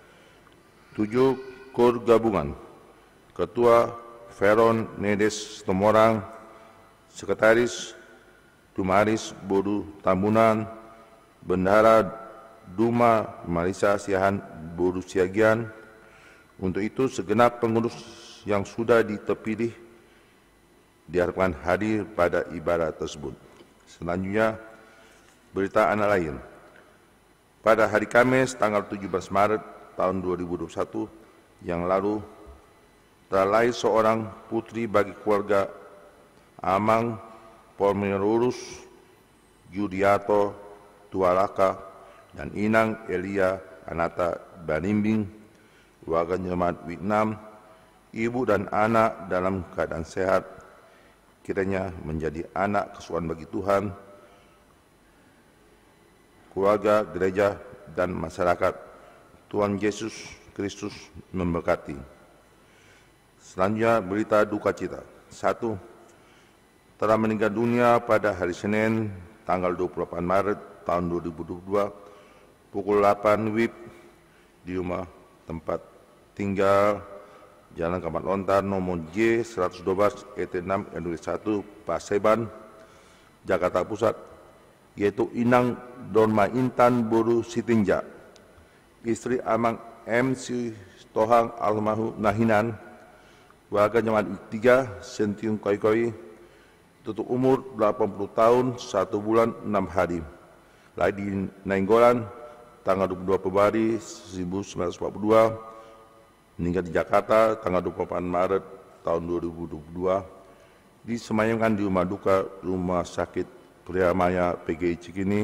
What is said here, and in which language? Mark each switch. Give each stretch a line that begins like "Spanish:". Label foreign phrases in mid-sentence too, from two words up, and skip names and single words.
Indonesian: 7. Kor Gabungan, Ketua Feron Nedes Tomorang, Sekretaris Tumaris Boru Tambunan, Bendahara Duma Marisa Siahan Boru Siagian. Untuk itu segenap pengurus yang sudah terpilih diharapkan hadir pada ibadah tersebut. Selanjutnya, berita anak lain. Pada hari Kamis tanggal 17 Maret tahun 2021 yang lalu, telah lahir seorang putri bagi keluarga Amang Polmerurus Yudiato Tualaka dan Inang Elia Anata Banimbing, warga jemaat Vietnam. Ibu dan anak dalam keadaan sehat, kiranya menjadi anak kesukaan bagi Tuhan, keluarga, gereja, dan masyarakat. Tuhan Yesus Kristus memberkati. Selanjutnya berita duka cita. 1. Telah meninggal dunia pada hari Senin tanggal 28 Maret tahun 2022 pukul 8 WIB di rumah tempat tinggal Jalan Kamat Lontar nomor J 112 ET6 RW 1 Paseban, Jakarta Pusat, yaitu Inang Dorma Intan Boru Sitinja, istri Amang MC Tohang Almarhum Nahinan, warga jemaat 3 Sentium Koi, tutup umur 80 tahun 1 bulan 6 hari, lahir di Nainggolan tanggal 22 Februari 1942, meninggal di Jakarta tanggal 28 Maret tahun 2022, disemayamkan di rumah duka Rumah Sakit Priamaya PGI Cikini.